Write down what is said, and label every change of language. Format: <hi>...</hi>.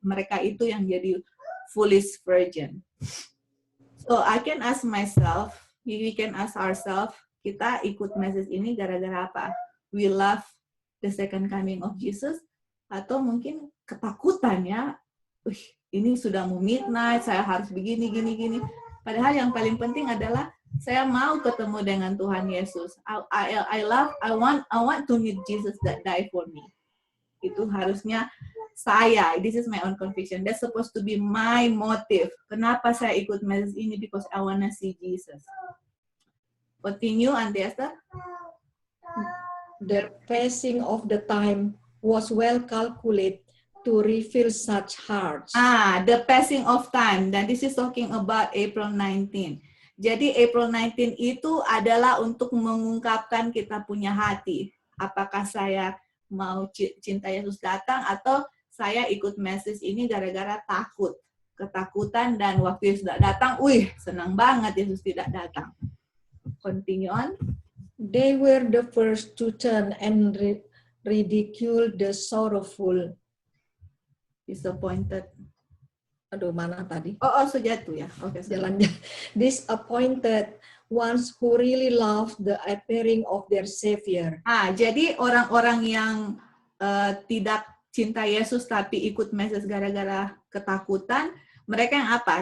<id>Mereka itu yang jadi</id> <en>foolish virgin. So I can ask myself, we can ask ourselves,</en> <id>kita ikut</id> <en>message</en> <id>ini gara-gara apa?</id> <en>We love the second coming of Jesus,</en> <id>atau mungkin ketakutan ya, ini sudah mau</id> <en>midnight,</en> <id>saya harus begini, gini. Padahal yang paling penting adalah saya mau ketemu dengan Tuhan Yesus.</id> <en>I want to meet Jesus that died for me.</en> <id>Itu harusnya saya,</id> <en>this is my own conviction, that's supposed to be my motive.</en> <id>Kenapa saya ikut</id> <en>message ini? Because I wanna see Jesus. Continue, Auntie Esther. The passing of the time was well calculated to reveal such hearts. The passing of time.</en> <id>Dan</id> <en>this is talking about April 19.</en> <id>Jadi April 19 itu adalah untuk mengungkapkan kita punya hati. Apakah saya mau cinta Yesus datang atau saya ikut message ini gara-gara takut. ketakutan, dan waktu Yesus tidak datang, senang banget Yesus tidak datang.</id> <en>Continue on. They were the first to turn and ridicule the sorrowful. Disappointed.</en> <id>Aduh, mana tadi? Sejatuh ya. Oke, Jalan.</id> <en>Disappointed ones who really loved the appearing of their Savior.</en> <id>Jadi orang-orang yang tidak cinta Yesus tapi ikut Mesias gara-gara ketakutan, mereka yang apa?</id>